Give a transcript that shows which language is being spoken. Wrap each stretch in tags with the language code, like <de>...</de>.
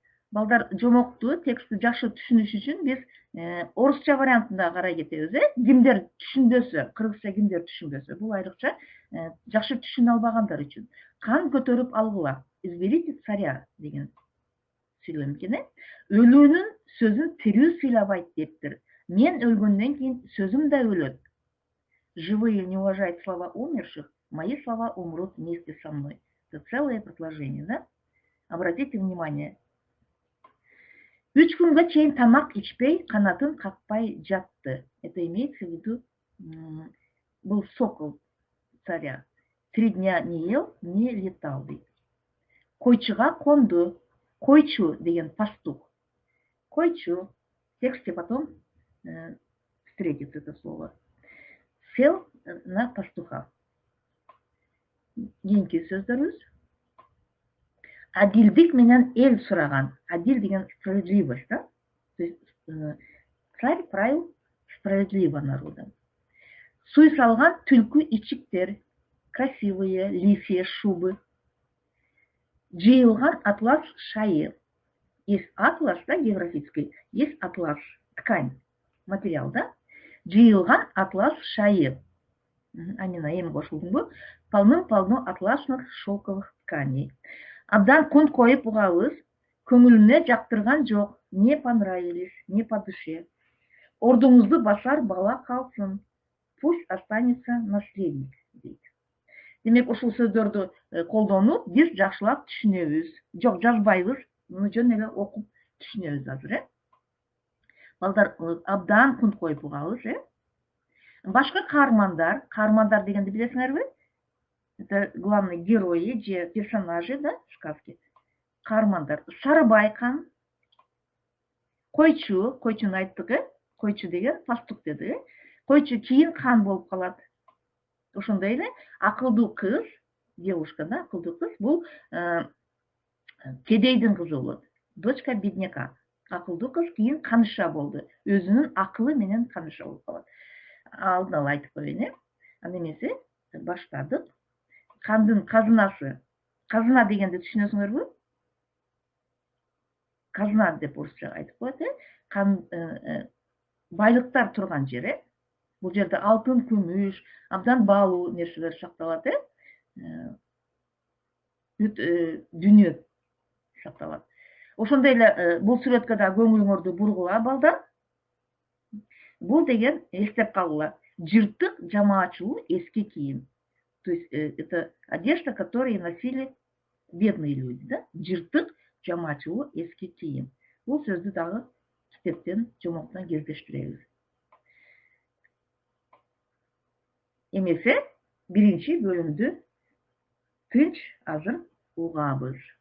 <ky>Балдар, жомокту, текстти жакшы түшүнүш үчүн биз орусча вариантында карай кетебиз, Кимдер түшүнбөсө, кыргызча кимдер түшүнбөсө, бул айрыкча жакшы түшүнө албагандар үчүн. Кан көтөрүп алгыла.</ky> <ru>Изберите царя</ru> <ky>деген сүйлөм экен, Өлүүнүн сөзүн тирүү сыйлабайт дептир. Мен өлгөндөн кийин сөзүм да өлөт.</ky> <ru>Живые не уважают слова умерших, мои слова умрут вместе со мной. Это целое предложение, да? Обратите внимание.</ru> <ky>3 күнгө чейин тамак ичпей, канатын какпай жатты.</ky> <ru>Это имеется в виду, был сокол царя. 3 дня не ел, не летал,</ru> <ky>дейт. Койчуга конду. Койчу деген</ky> <ru>пастух. Койчу. тексте потом встретится это слово. Сел на пастуха.</ru> <ky>Кийинки сөздөрүбүз. Адилдик менен эл сураган. Адил деген</ky> <ru>справедливость, да? То есть царь правил справедливо народом.</ru> <ky>Суй салган түлкү ичиктер,</ky> <ru>красивые лисьи шубы.</ru> <ky>Жыйылган атлас шайы.</ky> <ru>Есть атлас, да, географический, есть атлас, ткань, материал, да?</ru> <ky>Жыйылган атлас шайы. Анина эми кошулдумбу?</ky> <ru>Полным-полно атласных шелковых тканей.</ru> <ky>Абдан күн коюп угабыз, көңүлүнө жактырган жок,</ky> <ru>не понравились, не по душе.</ru> <ky>Ордуңузду басар бала калсын,</ky> <ru>пусть останется наследник,</ru> <ky>дейт. Демек, ушул сөздөрдү колдонуп, биз жакшылап түшүнөбүз. Жок, жазбайбыз, муну жөн эле окуп түшүнөбүз азыр, Балдар абдан күн коюп угабыз, Башка каармандар дегенди билесиңерби?</ky> <ru>Это главные герои же персонажи, да, сказки.</ru> <ky>Каармандар. Сарыбай хан, койчунун айттыгы, койчу деген пастук деди. Койчу кийин хан болуп калат. Ошондой эле акылдуу кыз, девушка, да, акылдуу кыз, бул кедейдин кызы болот.</ky> <ru>Дочка бедняка.</ru> <ky>Акылдуу кыз кийин каныша болду. Өзүнүн акылы менен каныша болуп калат. Алдын ала айтып коеюн, Анда эмесе баштадык. Кандын казынасы. Казына дегенди түшүнөсүңөрбү? Казына деп орусча айтып коет, байлыктар турган жер, Бул жерде алтын, күмүш, абдан баалуу нерселер сакталат, Дүнүйө сакталат. Ошондой эле бул сүрөткө да көңүлүңөрдү бургула, балдар. Бул деген эстеп калгыла. Жыртык, жамаачулуу эски кийим.</ky> <ru>То есть это одежда, которую носили бедные люди, да?</ru> <ky>Жыртык, жамаачулуу эски кийим. Бул сөздү дагы китептен, жомоктон кездештиребиз. Эмесе, биринчи бөлүмдү тынч, азыр угабыз.</ky>